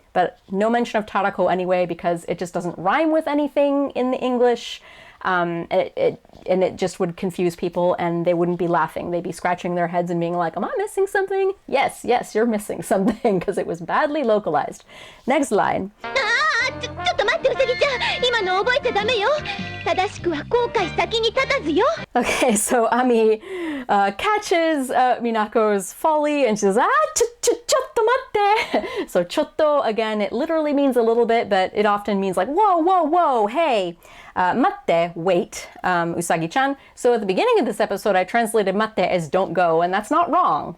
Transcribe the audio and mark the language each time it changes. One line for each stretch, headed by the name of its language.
English: But no mention of tarako anyway, because it just doesn't rhyme with anything in the English. It just would confuse people and they wouldn't be laughing. They'd be scratching their heads and being like, am I missing something? Yes, you're missing something because it was badly localized. Next line.
Japanese: ちょっと待って、うさぎちゃん。今の覚えちゃダメよ。正しくは後悔先に立たずよ。
English: Okay, so Ami catches Minako's folly and she says,
Japanese: chotto matte.
English: So chotto, again, it literally means a little bit, but it often means like, whoa, hey. Matte, wait, Usagi-chan. So at the beginning of this episode, I translated matte as don't go, and that's not wrong.